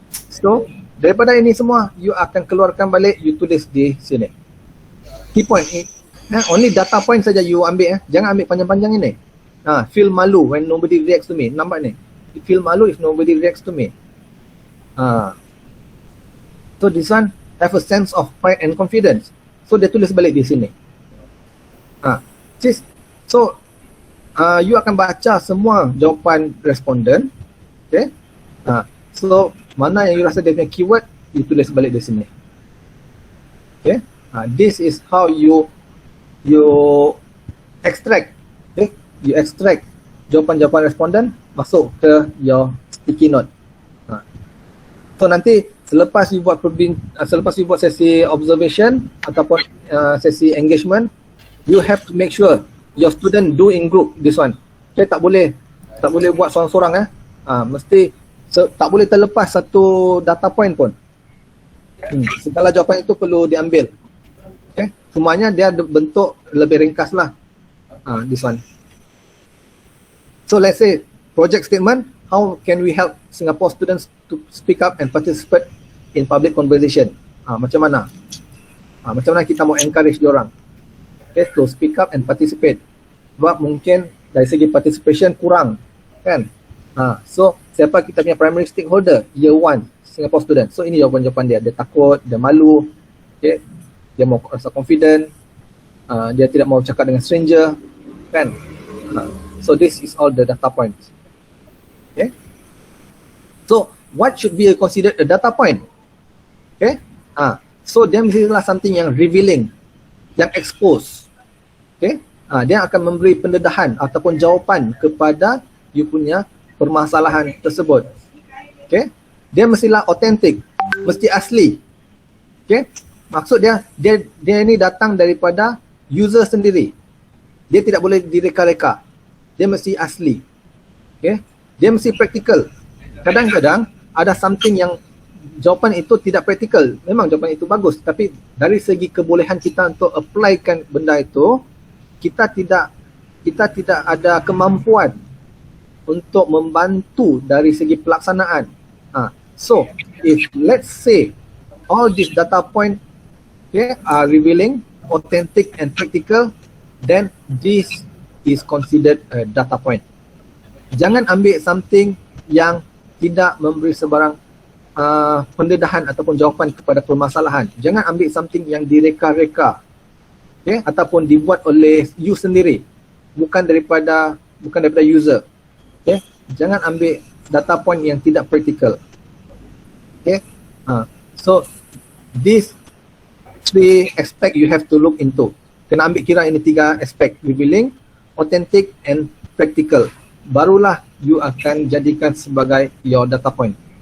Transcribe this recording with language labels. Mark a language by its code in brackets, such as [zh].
[ms] So daripada ini semua you akan keluarkan balik, you tulis di sini. [en] Key point. [ms] Only data point saja you ambil, jangan ambil panjang-panjang ini. [en] Feel malu when nobody reacts to me. [ms] Nampak ni? [en] Feel malu if nobody reacts to me. So this one have a sense of pride and confidence. [ms] So dia tulis balik di sini. So you akan baca semua jawapan responden. Okay. So mana yang you rasa dia punya keyword, you tulis balik di sini. Okay. [en] This is how you extract. Okay. You extract [ms] jawapan-jawapan responden masuk ke [en] your sticky note. [ms] So nanti selepas you buat sesi observation ataupun sesi engagement, [en] you have to make sure your student do in group this one. [ms] Okay, tak boleh buat seorang-seorang mesti tak boleh terlepas satu data point pun. Segala jawapan itu perlu diambil. Okay, semuanya dia bentuk lebih ringkas lah. [en] This one. So let's say project statement, how can we help Singapore students to speak up and participate in public conversation? [ms] Macam mana? Macam mana kita mau encourage diorang? Okay, [en] to speak up and participate. [ms] Sebab mungkin dari segi participation kurang, kan? [en] So [ms] siapa kita punya [en] primary stakeholder? Year 1 Singapore student. [ms] So ini jawapan-jawapan dia. Dia takut, dia malu, okay? Dia mau rasa confident, dia tidak mau cakap dengan stranger, kan? [en] So this is all the data points. Okay? So what should be considered a data point? [ms] Okay? So dia mestilah something yang revealing, yang expose. Okay? Dia akan memberi pendedahan ataupun jawapan kepada you punya permasalahan tersebut. Okay? Dia mestilah authentic, mesti asli. Okay? Maksud dia ini datang daripada user sendiri. Dia tidak boleh direka-reka. Dia mesti asli. Okay? Dia mesti practical. Kadang-kadang ada something yang jawapan itu tidak practical. Memang jawapan itu bagus, tapi dari segi kebolehan kita untuk applykan benda itu, kita tidak ada kemampuan untuk membantu dari segi pelaksanaan. [en] So if let's say all these data point, okay, are revealing, authentic and practical, then this is considered a data point. [ms] Jangan ambil something yang tidak memberi sebarang pendedahan ataupun jawapan kepada permasalahan. Jangan ambil something yang direka-reka, okay, ataupun dibuat oleh you sendiri, bukan daripada user. Okay? Jangan ambil data point yang tidak practical. Okay? [en] So this 3 aspect you have to look into. [ms] Kena ambil kira ini 3 aspek: [en] revealing, authentic and practical. [ms] Barulah you akan jadikan sebagai [en] your data point.